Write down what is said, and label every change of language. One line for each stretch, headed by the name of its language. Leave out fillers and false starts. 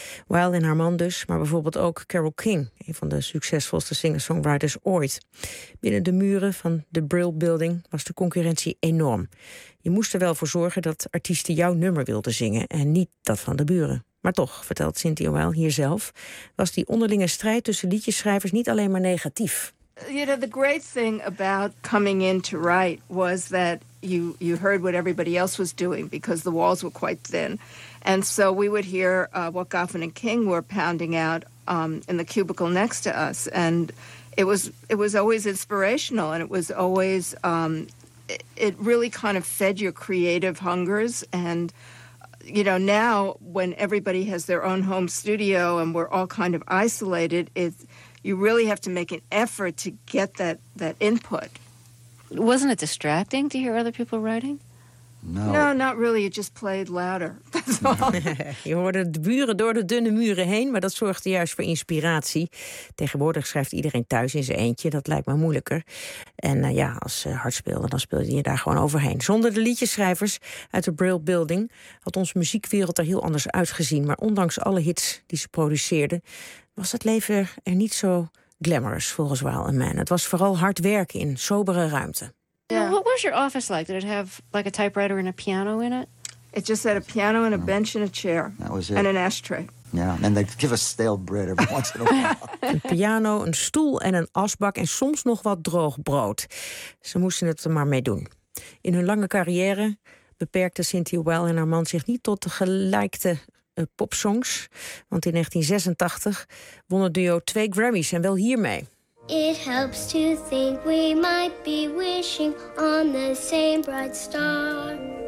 Dutch: Weil en haar man dus, maar bijvoorbeeld ook Carole King, een van de succesvolste singer-songwriters ooit. Binnen de muren van de Brill Building was de concurrentie enorm. Je moest er wel voor zorgen dat artiesten jouw nummer wilden zingen en niet dat van de buren. Maar toch, vertelt Cynthia Weil hier zelf, was die onderlinge strijd tussen liedjeschrijvers niet alleen maar negatief.
English: You know, the great thing about coming in to write was that you heard what everybody else was doing because the walls were quite thin. And so we would hear what Goffin and King were pounding out in the cubicle next to us. And it was always inspirational and it was always it really kind of fed your creative hungers. And you know, now when everybody has their own home studio and we're all kind of isolated, it you really have to make an effort to get that input. Wasn't it distracting to hear other people writing? No. No, not really. It just played louder. That's all.
Dutch: Je hoorde de buren door de dunne muren heen, maar dat zorgde juist voor inspiratie. Tegenwoordig schrijft iedereen thuis in zijn eentje. Dat lijkt me moeilijker. En als ze hard speelde, dan speelde je daar gewoon overheen. Zonder de liedjeschrijvers uit de Braille Building had onze muziekwereld er heel anders uitgezien. Maar ondanks alle hits die ze produceerden, was het leven er niet zo glamorous volgens Weil & Mann. Het was vooral hard werken in sobere ruimte.
English: Yeah. Well, what was your office like? Did it have like a typewriter and a piano in it? It just had a piano and a bench and a chair. That was it. And an ashtray. Yeah, and they'd give us stale bread every once in a while.
Dutch: Een piano, een stoel en een asbak en soms nog wat droog brood. Ze moesten het er maar mee doen. In hun lange carrière beperkte Cynthia Weil en haar man zich niet tot de gelijkte popsongs. Want in 1986 won het duo 2 Grammys en wel hiermee.
English: It helps to think we might be wishing on the same bright star.